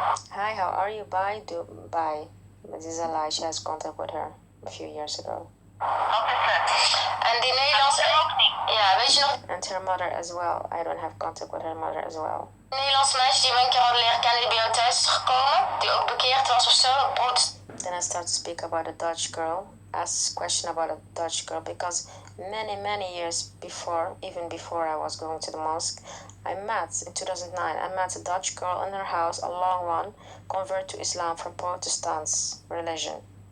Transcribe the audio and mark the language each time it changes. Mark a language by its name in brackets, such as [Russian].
[English] Hi, how are you? Bye. Bye. But this is a lie. She has contact with her a few years ago. [Dutch] And die Nederlandse... Ja, weet je nog... [English] And her mother as well. I don't have contact with her mother as well. [Dutch] Een Nederlands meisje die we een keer hadden leren kennen die bij jou thuis is gekomen. Die ook bekeerd was of zo. [English] Then I start to speak about a Dutch girl, ask question about a Dutch girl, because many years before, even before I was going to the mosque, I met, in 2009, I met a Dutch girl in her house, a long one, convert to Islam from Protestants religion.